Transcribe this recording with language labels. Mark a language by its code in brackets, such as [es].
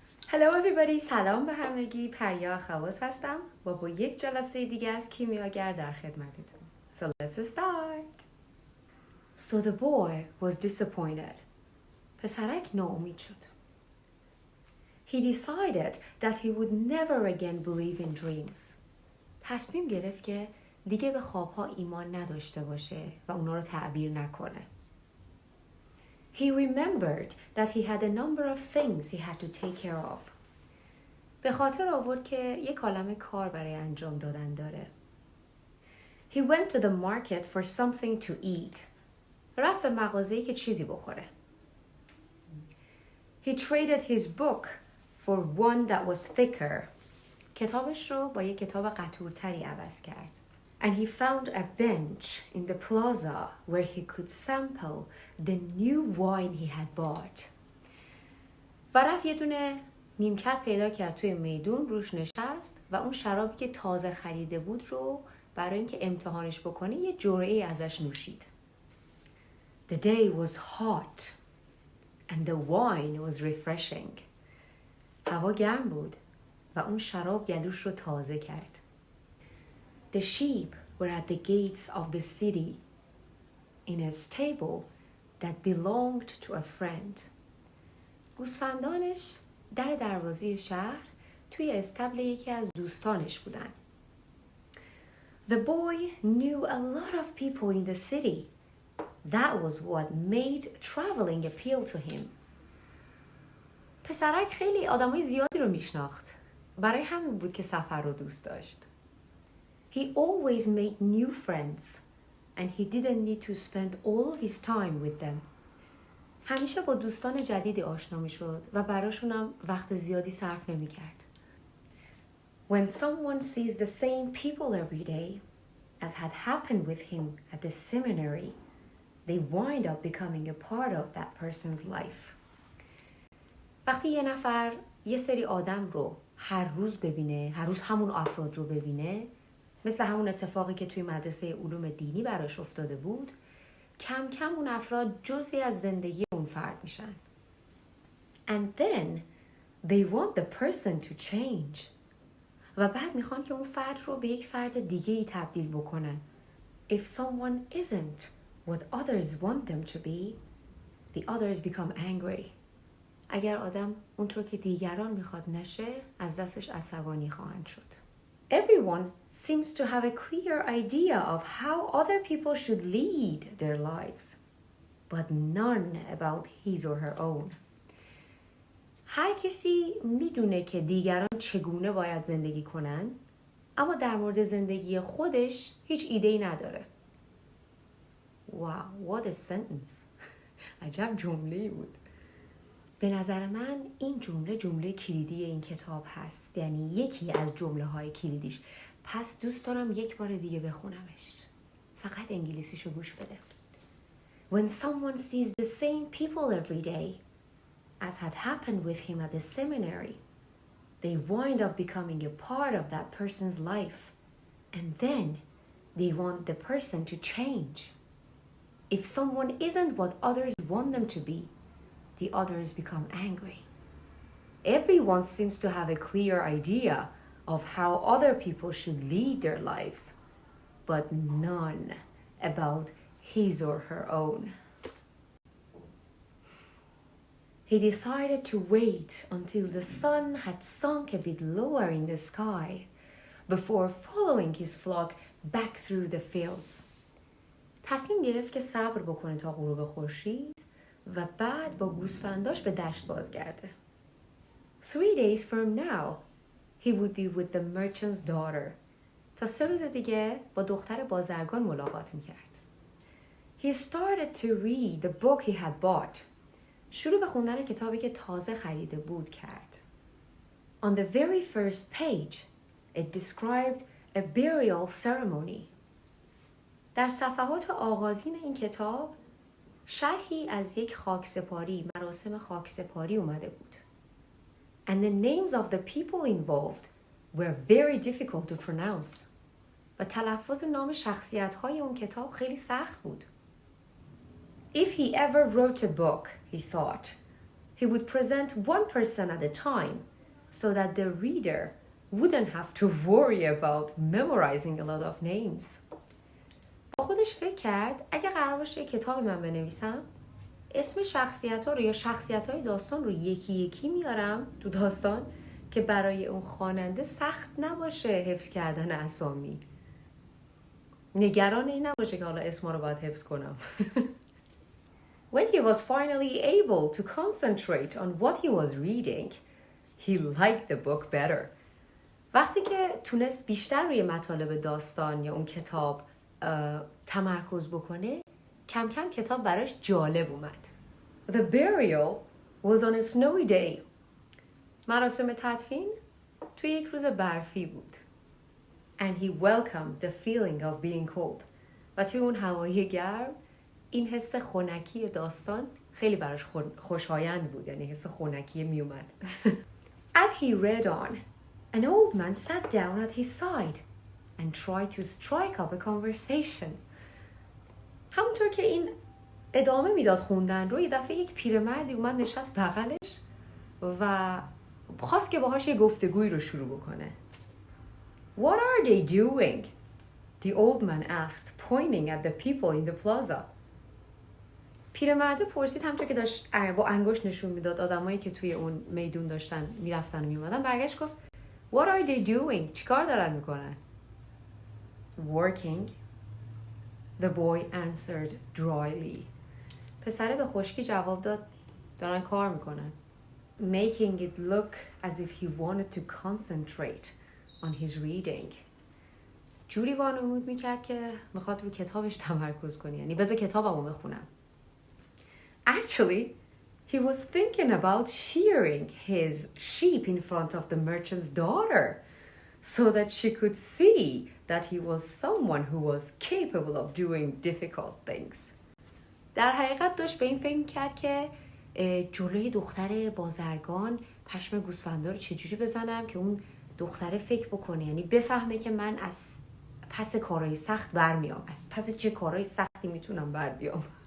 [en] Hello everybody، [fa] سلام به همگی. پریا خواص هستم و با یک جلسه دیگه از کیمیاگر در خدمتتون. [en] So let's start. So the boy was disappointed. [fa] پسرک ناامید شد. [en] He decided that he would never again believe in dreams. [fa] تصمیم گرفت که دیگه به خوابها ایمان نداشته باشه و اونا رو تعبیر نکنه. [en] He remembered that he had a number of things he had to take care of. [fa] به خاطر آورد که یک عالمه کار برای انجام دادن داره. [en] He went to the market for something to eat. [fa] رفت به مغازه‌ای که چیزی بخوره. [en] He traded his book for one that was thicker. [fa] کتابش رو با یک کتاب قطورتری عوض کرد. [en] And he found a bench in the plaza where he could sample the new wine he had bought. [fa] و رفت یه دونه نیمکت پیدا کرد توی میدون، روش نشست و اون شرابی که تازه خریده بود رو برای اینکه امتحانش بکنه یه جرعه‌ای ازش نوشید. [en] The day was hot and the wine was refreshing. [fa] هوا گرم بود و اون شراب گلوش رو تازه کرد. [en] The sheep were at the gates of the city in a stable that belonged to a friend. [fa] گوسفندانش در دروازه شهر توی استبل یکی از دوستانش بودن. [en] The boy knew a lot of people in the city. That was what made traveling appeal to him. [fa] پسرک خیلی آدمای زیادی رو میشناخت. برای همین بود که سفر رو دوست داشت. [en] He always made new friends and he didn't need to spend all of his time with them. [fa] همیشه با دوستان جدیدی آشنا می شد و براشونم وقت زیادی صرف نمی کرد. [en] When someone sees the same people every day, as had happened with him at the seminary, they wind up becoming a part of that person's life. [fa] وقتی یه نفر یه سری آدم رو هر روز ببینه، هر روز همون افراد رو ببینه، مثل همون اتفاقی که توی مدرسه علوم دینی براش افتاده بود، کم کم اون افراد جزئی از زندگی اون فرد میشن. [en] And then they want the person to change. [fa] و بعد میخوان که اون فرد رو به یک فرد دیگه‌ای تبدیل بکنن. [en] If someone isn't what others want them to be, the others become angry. [fa] اگر آدم اونطور که دیگران میخواد نشه، از دستش عصبانی خواهند شد. [en] Everyone seems to have a clear idea of how other people should lead their lives, but none about his or her own. [fa] هر کسی میدونه که دیگران چگونه باید زندگی کنن، اما در مورد زندگی خودش هیچ ایده‌ای نداره. [en] Wow, what a sentence. [fa] عجب جمله‌ای بود. به نظر من این جمله کلیدی این کتاب هست، یعنی یکی از جمله‌های کلیدیش. پس دوست دارم یک بار دیگه بخونمش. فقط انگلیسیشو گوش بده. [en] When someone sees the same people every day, as had happened with him at the seminary, they wind up becoming a part of that person's life, and then they want the person to change. If someone isn't what others want them to be, the others become angry. Everyone seems to have a clear idea of how other people should lead their lives, but none about his or her own. He decided to wait until the sun had sunk a bit lower in the sky before following his flock back through the fields. [fa] تصمیم گرفت که صبر بکنه تا غروب خورشید و بعد با گوسفنداش به دشت بازگرده. [en] 3 days from now, he would be with the merchant's daughter. [fa] تا 3 روز دیگه با دختر بازرگان ملاقات میکرد. [en] He started to read the book he had bought. [fa] شروع به خوندن کتابی که تازه خریده بود کرد. [en] On the very first page, it described a burial ceremony. [fa] در صفحات آغازین این کتاب شرحی از یک خاکسپاری، مراسم خاکسپاری اومده بود. [en] And the names of the people involved were very difficult to pronounce. [fa] و تلفظ نام شخصیت‌های اون کتاب خیلی سخت بود. [en] If he ever wrote a book, he thought, he would present one person at a time so that the reader wouldn't have to worry about memorizing a lot of names. [fa] با خودش فکر کرد اگه قرار باشه یه کتابی من بنویسم، اسم شخصیت‌ها رو یا شخصیت‌های داستان رو یکی یکی میارم تو داستان که برای اون خواننده سخت نباشه حفظ کردن اسامی. نگران این نباشه که حالا اسما رو باید حفظ کنم. [en] When he was finally able to concentrate on what he was reading, he liked the book better. [fa] وقتی که تونست بیشتر روی مطالب داستان یا اون کتاب تمرکز بکنه، کم کم کتاب براش جالب اومد. [en] The burial was on a snowy day. [fa] مراسم تدفین توی یک روز برفی بود. [en] And he welcomed the feeling of being cold. [fa] و توی اون هوای گرم این حس خنکی داستان خیلی براش خوشایند بود، یعنی حس خنکی می اومد. [en] As he read on, an old man sat down at his side and tried to strike up a conversation. [fa] همونطور که این ادامه میداد خوندن رو، یه دفعه یک پیرمردی اومد نشست بغلش و خواست که باهاش یه گفتگوی رو شروع بکنه. [en] What are they doing? The old man asked, pointing at the people in the plaza. [fa] پیرمرده پرسید، همونطور که داشت با انگشت نشون میداد آدمایی که توی اون میدون داشتن میرفتن و میومدن، برگشت گفت [en] What are they doing? [fa] چیکار دارن میکنن؟ [en] Working. The boy answered dryly. [fa] پسره به خشکی جواب داد دارن کار میکنن. [en] Making it look as if he wanted to concentrate on his reading. [fa] جوری وانمود میکرد که میخواد رو کتابش تمرکز کنه، یعنی بذار کتابمو بخونم. [en] Actually, he was thinking about shearing his sheep in front of the merchant's daughter so that she could see that he was someone who was capable of doing difficult things. [fa] در حقیقت داشت به این فکر کرد که جلوی دختر بازرگان پشم گوسفندا رو چجوری بزنم که اون دختره فکر بکنه، یعنی بفهمه که من از پس کارهای سخت برمیام، از پس چه کارهای سختی میتونم بر بیام.